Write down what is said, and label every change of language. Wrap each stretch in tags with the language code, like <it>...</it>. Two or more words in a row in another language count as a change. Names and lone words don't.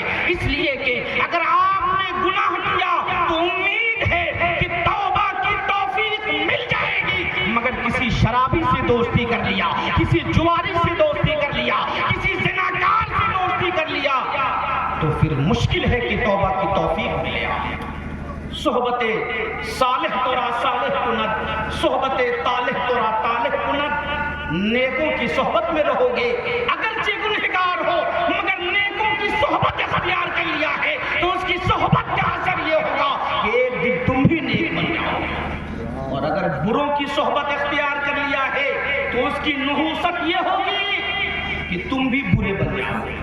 <ur>اس لیے کہ اگر آپ نے گناہ کیا تو امید ہے کہ توبہ کی توفیق مل جائے گی, مگر کسی شرابی سے دوستی کر لیا, کسی جواری سے دوستی کر لیا, کسی زناکار سے دوستی کر لیا تو پھر مشکل ہے کہ توبہ کی توفیق ملے.</ur> <fa>صحبت صالح ترا صالح کند, صحبت طالح ترا طالح کند.</fa> <ur>نیکوں کی صحبت میں رہو گے, اگرچہ گنہگار ہو مگر نیکوں کی صحبت اختیار کر لیا ہے تو اس کی صحبت کا اثر یہ ہوگا کہ ایک دن تم بھی نیک بن جاؤ گے. اور اگر بروں کی صحبت اختیار کر لیا ہے تو اس کی نحوست یہ ہوگی کہ تم بھی برے بن جاؤ گے.</ur>